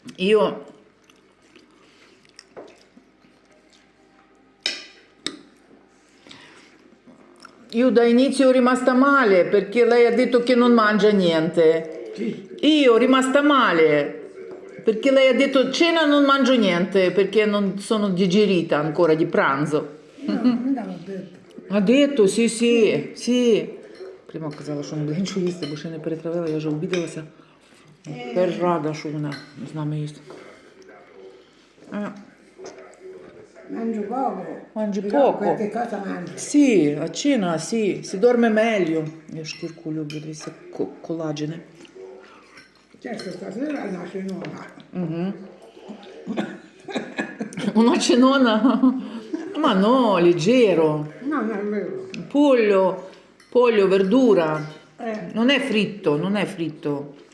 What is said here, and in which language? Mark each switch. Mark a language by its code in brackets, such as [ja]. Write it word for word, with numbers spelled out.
[it] Io Io da inizio ero rimasta male perché lei ha detto che non mangia niente. Chi? Io rimasta male perché lei ha detto cena non mangio niente perché non sono digerita ancora di pranzo. No, non l'ho detto. [uk] А де то? [it] Сі, сі, сі. [uk] Прямо казала, що не буде нічого їсти, бо ще не перетравила, я вже обідалася. Тепер рада, що вона з нами їсть. Е, [it] Mangio poco. Mangi Però poco. qualche cosa mangio. Sì, a cena, sì, si dorme meglio. Io [uk] шкірку люблю, дивіться, ко- коллагене. [it] Certo, stasera nasce nuova. Una cenona, ma no, leggero. No, non è vero. Pollo, pollo, verdura. Eh, Non è fritto, non è fritto.